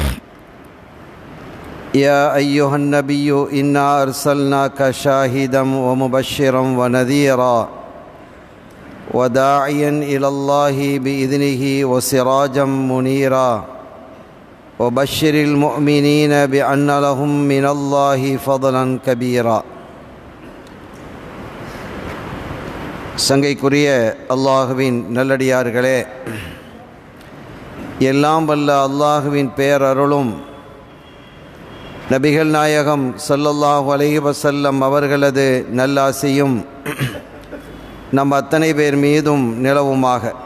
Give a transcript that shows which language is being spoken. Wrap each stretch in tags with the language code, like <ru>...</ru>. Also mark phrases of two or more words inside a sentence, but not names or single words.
<ar>يا أيها النبي إنا أرسلناك شاهدا ومبشرا ونذيرا وداعيا إلى الله بإذنه وسراجا منيرا وبشر المؤمنين بأن لهم من الله فضلا كبيرا.</ar> <ta>சங்கைக்குரிய அல்லாஹுவின் நல்லடியார்களே, எல்லாம் வல்ல அல்லாஹுவின் பேரருளும் நபிகள் நாயகம்</ta> <ar>صلى الله عليه وسلم</ar> <ta>அவர்களது நல்லாசியும் நம் அத்தனை பேர் மீதும் நிலவுமாக.</ta>